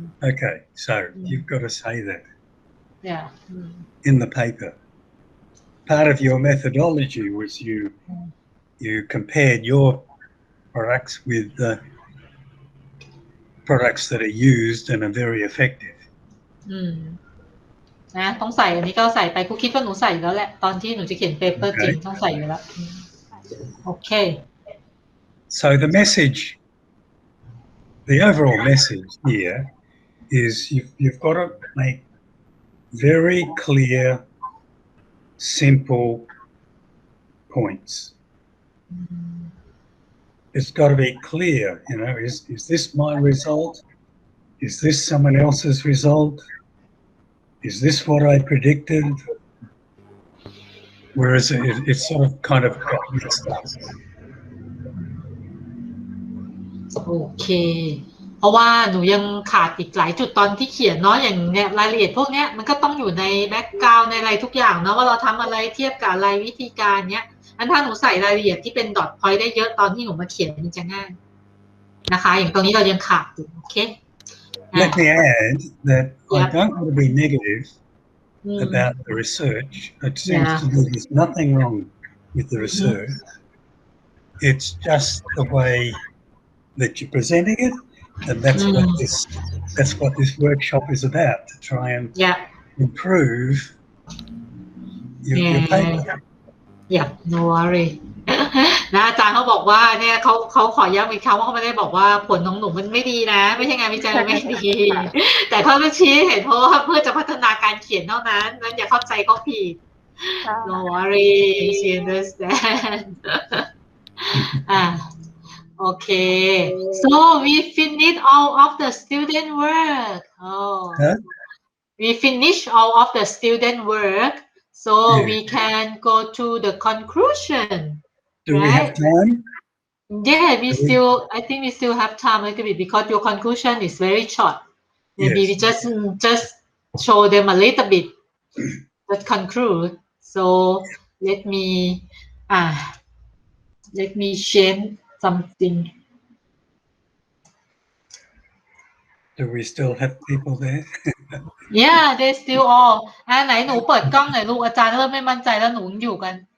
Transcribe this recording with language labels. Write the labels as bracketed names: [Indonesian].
[English] Okay, so you've got to say that. Yeah. In the paper. Part of your methodology was you compared your products with the products that are used and are very effective. [Thai] นะต้องใส่อันนี้ก็ใส่ไปครูคิดว่าหนูใส่แล้วแหละตอนที่หนูจะเขียนเปเปอร์จริงต้องใส่อยู่แล้วโอเค [English] So the message, the overall message here is you've got to make very clear, simple points. It's got to be clear, you know, is this my result? Is this someone else's result? Is this what I predicted? Whereas it's sort of kind of got mixed up. [Thai] โอเคเพราะว่าหนูยังขาดอีกหลายจุดตอนที่เขียนเนาะอย่างเนี้ยรายละเอียดพวกเนี้ยมันก็ต้องอยู่ในแบ็กกราวด์ในอะไรทุกอย่างเนาะว่าเราทำอะไรเทียบกับอะไรวิธีการเนี้ยถ้าหนูใส่รายละเอียดที่เป็นดอทพอยต์ได้เยอะตอนที่หนูมาเขียนมันจะง่ายนะคะอย่างตรงนี้เรายังขาดอยู่โอเค [English] Let me add that I don't want to be negative about the research. It seems to me there's nothing wrong with the research. It's just the way that you're presenting it, and that's what this workshop is about, to try and improve your paper. Yeah, no worry. [Thai] นะอาจารย์เขาบอกว่าเนี่ยเขาขอย้ำอีกครั้งว่าเขาไม่ได้บอกว่าผลของหนูมันไม่ดีนะไม่ใช่งานวิจัยไม่ดีแต่เขาก็ชี้เห็นเพราะว่าเพื่อจะพัฒนาการเขียนเท่านั้นนั้นอย่าเข้าใจเขาผิด [English] No worry, she understand. Okay, so we finished all of the student work. We finished all of the student work, so we can go to the conclusion. Do we have time? Yeah, I think we still have time a little bit because your conclusion is very short. Maybe we just show them a little bit that conclude. So let me change something. Do we still have people there? Yeah, they still all. [Thai] ไหนหนูเปิดกล้องหน่อยลูกอาจารย์เริ่มไม่มั่นใจแล้วหนูอยู่กัน